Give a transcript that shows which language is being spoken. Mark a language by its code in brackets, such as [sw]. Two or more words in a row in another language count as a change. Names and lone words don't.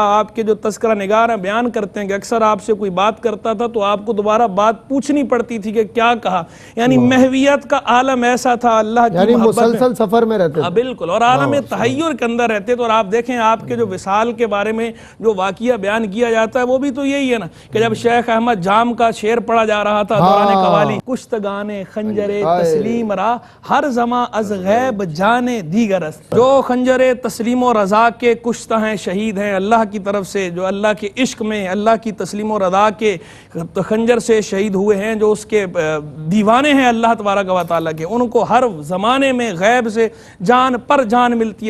[ur] آپ کے جو تذکرہ نگار بیان کرتے ہیں کہ اکثر آپ سے کوئی بات کرتا تھا تو آپ کو دوبارہ بات پوچھنی پڑتی تھی کہ کیا کہا. یعنی محویت کا عالم ایسا تھا, اللہ کی محبت مسلسل سفر میں رہتے تھے. بالکل, اور عالم تحیر کے اندر رہتے. تو اور آپ دیکھیں آپ کے جو وصال کے بارے میں جو واقعہ بیان کیا جاتا ہے وہ بھی تو یہی ہے نا, کہ جب شیخ احمد جام کا شعر پڑھا جا رہا تھا دوران قوالی, [fa] کشتگان خنجر تسلیم را ہر زمان از غیب جانے دیگر است. [ur] جو خنجر تسلیم و رضا کے کشتہ ہیں, شہید ہیں اللہ کی طرف سے, جو اللہ کے عشق میں اللہ کی تسلیم و رضا کے خنجر سے شہید ہوئے ہیں, جو اس کے دیوانے ہیں اللہ تبارک و تعالیٰ کے, ان کو ہر زمانے میں غیب سے جان پر جان ملتی ہے.